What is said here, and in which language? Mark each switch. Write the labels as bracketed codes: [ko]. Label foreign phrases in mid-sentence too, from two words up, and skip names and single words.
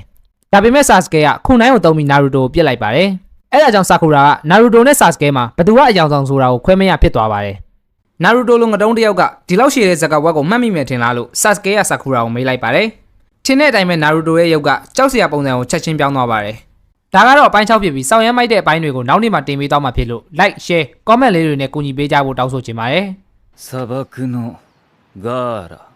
[my] ။ဒါပေမဲ့ဆာစကဲကခုနိုင်ကိုသုံးပြီးနာရူတိုကိုပြစ်လိုက်ပါတယ်။အဲဒါကြောင့်ဆာကူရာကနာရူတိုနဲ့ဆာစကဲမှာဘသူကအယောင်ဆောင်ဆိုတာကိုခွဲမရဖြစ်သွားပါတယ်။နာရူတိုလိုငတုံးတယောက်ကဒီလောက်ရှည်တဲ့စကားဝတ်ကိုမှတ်မိမယ်ထင်လားလို့ဆာစကဲကဆာကူရာကိုမေးလိုက်ပါတယ်။ထင်တဲ့အတိုင်းပဲနာရူတိုရဲ့ရုပ်ကကြောက်စရာပုံစံကိုချက်ချင်းပြောင်းသွားပါတယ်။ဒါကတော့အပိုင်း6ဖြစ်ပြီးစောင့်ရမ်းမိုက်တဲ့အပိုင်းတွေကိုနောက်နေ့မှတင်ပေးသွားမှာဖြစ်လို့ [en] like share comment [my] လေးတွေနဲ့ကူညီပေးကြဖို့တောင်းဆိုချင်ပါတယ် [ja] 砂漠のガーラ